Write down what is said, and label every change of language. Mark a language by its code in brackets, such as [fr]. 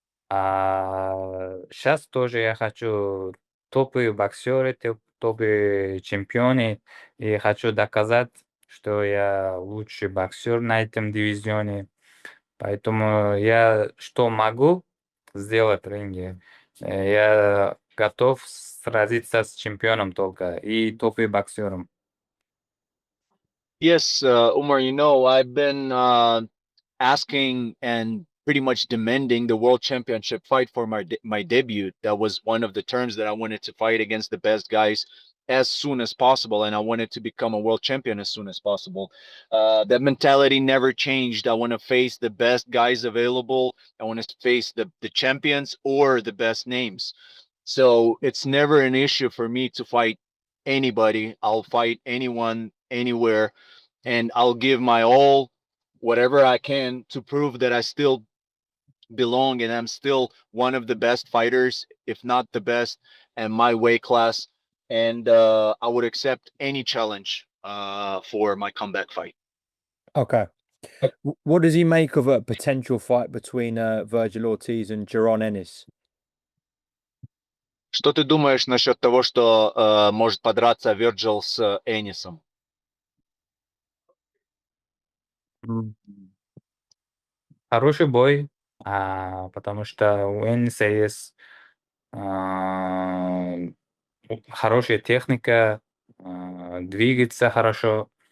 [ru] А сейчас тоже я хочу топовые боксеры, топовые чемпионы, и хочу доказать, что я лучший боксер на этом дивизионе. Поэтому я что могу сделать в ринге, я готов сразиться с чемпионом только и топовым боксером. [en] Yes, Umar, I've been asking and pretty much demanding the world championship fight for my debut. That was one of the terms that I wanted to fight against the best guys as soon as possible, and I wanted to become a world champion as soon as possible. That mentality never changed. I want to face the best guys available. I want to face the champions or the best names. So it's never an issue for me to fight anybody. I'll fight anyone, anywhere, and I'll give my all, whatever I can, to prove that I still belong and I'm still one of the best fighters, if not the best, and my weight class. And I would accept any challenge for my comeback fight. Okay. What does he make of a potential fight between Virgil Ortiz and Jaron Ennis? [ru] Что ты думаешь насчет того, что может подраться Вирджил с Энисом? М, Хороший бой, потому что у Энниса есть а, хорошая техника, двигается хорошо.